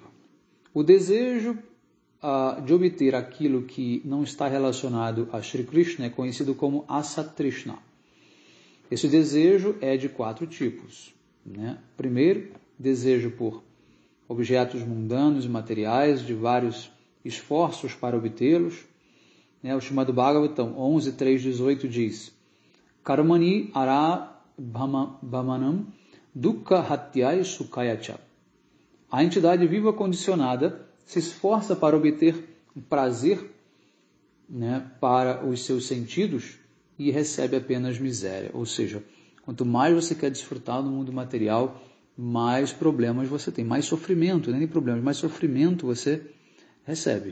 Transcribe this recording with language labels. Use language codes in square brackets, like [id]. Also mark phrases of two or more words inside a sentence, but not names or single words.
[pt] O desejo de obter aquilo que não está relacionado a Shri Krishna é conhecido como Asatrishna. Esse desejo é de 4 tipos, né? Primeiro, desejo por objetos mundanos e materiais, de vários esforços para obtê-los. O Srimad Bhagavatam 11.3.18 diz: [sa] Karmani ara bhamanam dukkha hatyai sukhayacha. [pt] A entidade viva condicionada se esforça para obter prazer, né, para os seus sentidos e recebe apenas miséria. Ou seja, quanto mais você quer desfrutar no mundo material, mais problemas você tem, mais sofrimento, nem problemas, mais sofrimento você recebe.